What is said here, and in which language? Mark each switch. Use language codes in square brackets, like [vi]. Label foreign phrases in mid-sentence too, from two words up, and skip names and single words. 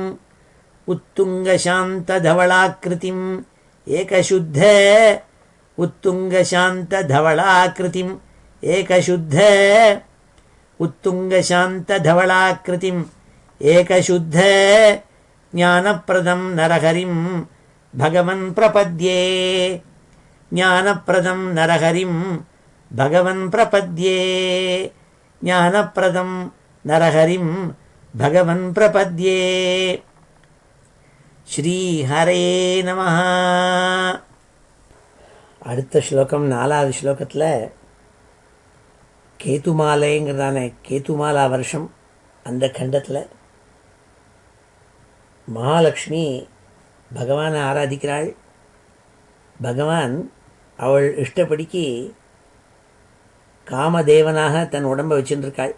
[sa] उत्तुङ्गशान्तधवलाकृतिम् एकशुद्ध उत्तुङ्गशान्तधवलाकृतिम् एकशुद्ध उत्तुङ्गशान्तधवलाकृतिम् एकशुद्ध ज्ञानप्रदं नरहरिं भगवन् प्रपद्ये ज्ञानप्रदं नरहरिं भगवन् प्रपद्ये ज्ञानप्रदं नरहरिं भगवन् प्रपद्ये. श्री हरये नमः. [ta] அடுத்த ஸ்லோகம் 4வது ஸ்லோகத்தில் கேதுமாலைங்கிறதான கேதுமாலா வருஷம் அந்த கண்டத்தில் மகாலட்சுமி பகவானை ஆராதிக்கிறாள். பகவான் அவள் இஷ்டப்படிக்கு காமதேவனாக தன் உடம்பை வச்சுருக்காள்.